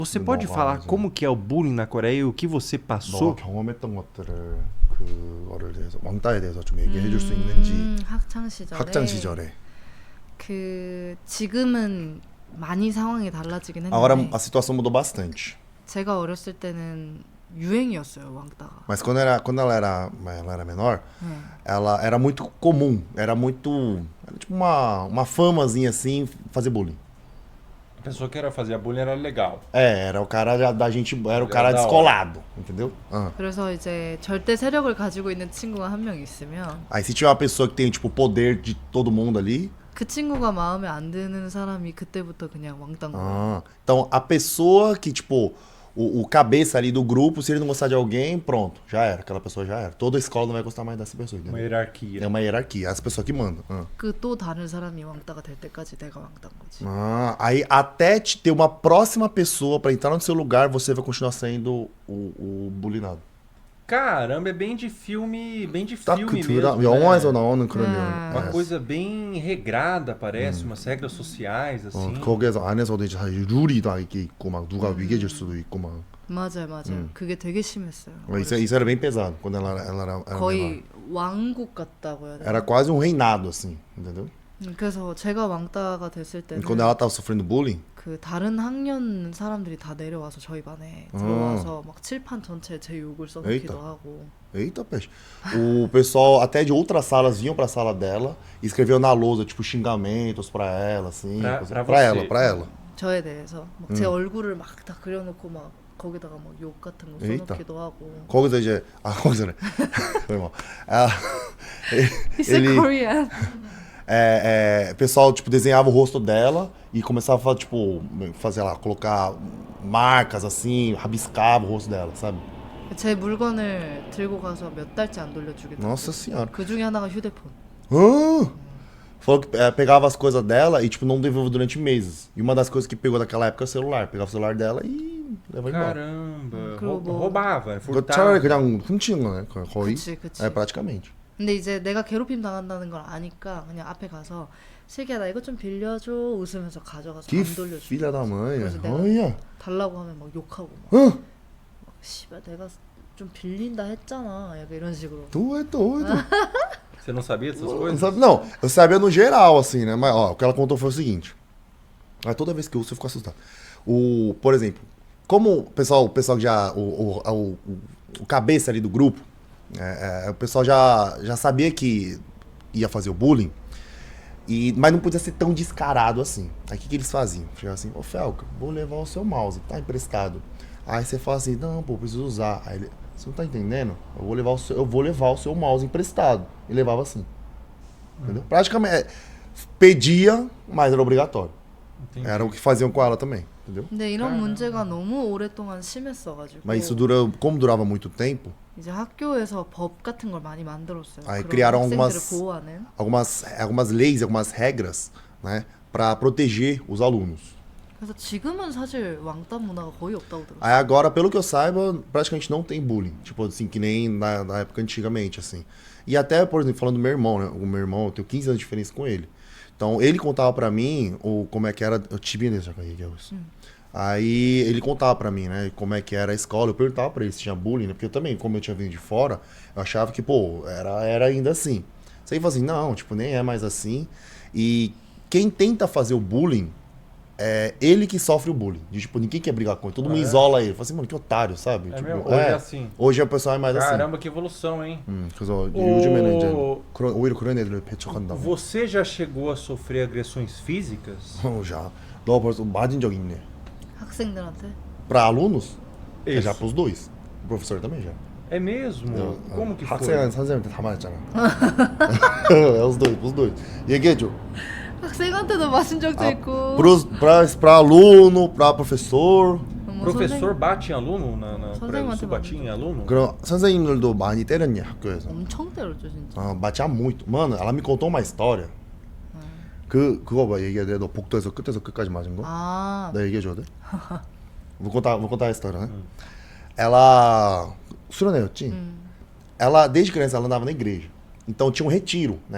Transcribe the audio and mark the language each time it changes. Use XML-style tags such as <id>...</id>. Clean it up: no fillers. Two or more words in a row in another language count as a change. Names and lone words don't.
<pt>Você pode falar como que é o bullying na Coreia e o que você passou?</pt> <ko>너가 경험했던 것들을 그거를 대해서 왕따에 대해서 좀 얘기해 줄 수 있는지 학창 시절에 학창 시절에. 그 지금은 많이 상황이 달라지긴</ko> <pt>Agora</pt> <ko>했는데</ko> <pt>a situação mudou bastante.</pt> <ko>제가 어렸을 때는 유행이었어요, 왕따가.</ko> <pt>Mas quando ela era menor,</pt> <ko>네.</ko> <pt>ela era muito comum, era tipo uma famazinha assim, fazer bullying. A pessoa que era fazer bullying era legal. Era o cara da gente, era o cara Da hora. descolado, entendeu?</pt> <ko>그래서 이제 절대 세력을 가지고 있는 친구가 한 명 있으면</ko> <pt>Aí se tiver uma pessoa que tem tipo o poder de todo mundo ali,</pt> <ko>그 친구가 마음에 안 드는 사람이 그때부터 그냥 왕따인 거예요.</ko> <pt>então a pessoa que tipo o cabeça ali do grupo, se ele não gostar de alguém, pronto, já era, aquela pessoa já era. Toda escola não vai gostar mais dessa pessoa, Uma entendeu? hierarquia. É uma hierarquia, as pessoas que mandam.</pt> <ko>그 또 다른 사람이 왕따가 될 때까지 내가 왕따인 거지.</ko> <pt>Aí até te ter uma próxima pessoa pra entrar no seu lugar, você vai continuar sendo o bullyingado. Caramba, é bem de filme</pt> <ko>딱</ko> <pt>mesmo,</pt> <ko>영화에서</ko> <pt>né?</pt> <ko>나오는 그런 아.</ko> <pt>Uma</pt> <ko>내용.</ko> <pt>coisa bem regrada, parece, umas regras sociais, assim.</pt> <ko>거기에서 안에서도 이제 사실 룰이 다 이게 있고 막 누가 위계질 수도 있고 막. 맞아요. 그게 되게 심했어요.</ko> <pt>Isso era bem pesado quando ela era</pt> <ko>거의 왕국 같다고 해야</ko> <pt>menor.</pt> <ko>되나?</ko> <pt>Era quase um reinado assim, entendeu?</pt> <ko>그래서 제가 왕따가 됐을 때는</ko> <pt>Quando ela tava sofrendo bullying,</pt> <ko>그 다른 학년 사람들이 다 내려와서 저희 반에 들어와서 막 칠판 전체에 제 욕을 써놓기도</ko> <pt>에이따.</pt> <ko>하고.</ko> <pt>eita peixe. O pessoal até de outras salas vinham pra sala dela e escreviam na lousa tipo xingamentos pra ela assim, Pra pra você. ela.</pt> <ko>저에 대해서 막 제 얼굴을 막 다 그려놓고 막 거기다가 막 욕 같은 거</ko> <pt>에이따.</pt> <ko>써놓기도 하고. 거기서 이제 거기서래.</ko> <pt>foi mal.</pt> <en>He said Korean.</en> <pt>O pessoal tipo desenhava o rosto dela e começava tipo fazer lá, colocar marcas assim, rabiscava o rosto dela, sabe?</pt> <ko>제 물건을 들고 가서 몇 달째 안 돌려주겠다.</ko> <pt>Nossa senhora.</pt> <ko>그 중에 하나가 휴대폰.</ko> <pt>Falou que pegava as coisas dela e tipo não devolveu durante meses. E uma das coisas que pegou naquela época é o celular. Pegava o celular dela e levava embora. Caramba,</pt> <ko>그리고 뭐-</ko> <pt>roubava,</pt> <ko>차라리</ko> <pt>furtava.</pt> <ko>그냥 훔치는 거네, 거의. 그치.</ko> <pt>praticamente.</pt> <ko>근데 이제 내가 괴롭힘 당한다는 걸 아니까 그냥 앞에 가서 슬기야 나 이거 좀 빌려줘 웃으면서 가져가서</ko> <pt>Que</pt> <ko>안 돌려줘.</ko> <pt>filha da mãe.</pt> <ko>그래서 내가</ko> <pt>Olha.</pt> <ko>달라고 하면 막 욕하고 막,</ko> <pt>Hã?</pt> <ko>막 씨발 내가 좀 빌린다 했잖아 약간 이런 식으로.</ko> <pt>Tu é doido. Você não sabia dessas Não, coisas? não, eu sabia no geral, assim, né? Mas, ó, o que ela contou foi o seguinte. Aí toda vez que eu ouço, eu fico assustado. Por exemplo, como o pessoal que já... O cabeça ali do grupo, o pessoal já sabia que ia fazer o bullying, mas não podia ser tão descarado assim. Aí o que eles faziam? Chegavam assim, ô Felca, vou levar o seu mouse, tá emprestado. Aí você fala assim, não, pô, preciso usar. Aí ele, você não tá entendendo? Eu vou levar o seu mouse emprestado. E levava assim. Entendeu? Praticamente, pedia, mas era obrigatório. Entendi. Era o que faziam com ela também, entendeu?</pt> <ko>근데 이런</ko> <pt>caramba.</pt> <ko>문제가 너무 오랫동안 심했어가지고</ko> <pt>Mas isso como durava muito tempo,</pt> <ko>이제 학교에서 법 같은 걸 많이 만들었어요.</ko> <pt>Aí</pt> <ko>그런</ko> <pt>criaram</pt> <ko>학생들을</ko> <pt>algumas-</pt> <ko>보호하는.</ko> <pt>algumas leis, algumas regras, né, para proteger os alunos. 그래서 지금은 사실 왕따 문화가 거의 없다고 들었어요. Aí agora, pelo que eu saiba, praticamente não tem bullying. Tipo assim, que nem na época antigamente, assim. E até, por exemplo, falando do meu irmão, né? O meu irmão, eu tenho 15 anos de diferença com ele. Então, ele contava pra mim como é que era... Eu tive nesse já caí, Aí, ele contava pra mim, né? Como é que era a escola. Eu perguntava pra ele se tinha bullying, né? Porque eu também, como eu tinha vindo de fora, eu achava que, pô, era ainda assim. Você aí fala assim, não, tipo, nem é mais assim. E quem tenta fazer o bullying... É ele que sofre o bullying. De, tipo, ninguém quer brigar com ele. Todo mundo isola ele. Fala assim, mano, que otário, sabe? É Tipo, mesmo? Hoje é assim. Hoje o pessoal é mais Caramba, que evolução, hein? assim.</pt> <ko>그래서 요즘에는 이제</ko> <pt>O-</pt> <ko>오히려 그런 애들을 배척한다고.</ko> <pt>Você já chegou a sofrer agressões físicas? Já.</pt> <ko>너 벌써 맞은 적 있네. 학생들한테.</ko> <pt>Pra alunos? Isso. Já pros dois. O professor também já. É mesmo? Como que foi?</pt> <ko>학생은 선생님한테 다 맞았잖아.</ko> <pt>É os dois, pros dois.</pt> <ko>얘기해줘. 학생한테도 맞은 적도 있고.</ko> <pt>Pra aluno, pra professor.</pt> <ko>뭐</ko> <pt>Professor bate em aluno?</pt> <ko>선생님한테</ko> <pt>batia em aluno?</pt> <ko>그럼 선생님들도 많이 때렸니 학교에서? 엄청 때렸죠 진짜.</ko> <pt>batia muito. Mano, ela me contou uma história.</pt> <ko>그거 봐, 얘기해야 돼? 너 복도에서 끝에서 끝까지 맞은 거? 아, 나 얘기해줘야 돼?</ko> <pt>vou contar a história, né? Ela... 수련회였지? Ela, desde criança, ela andava na igreja. Então tinha um retiro, né?</pt>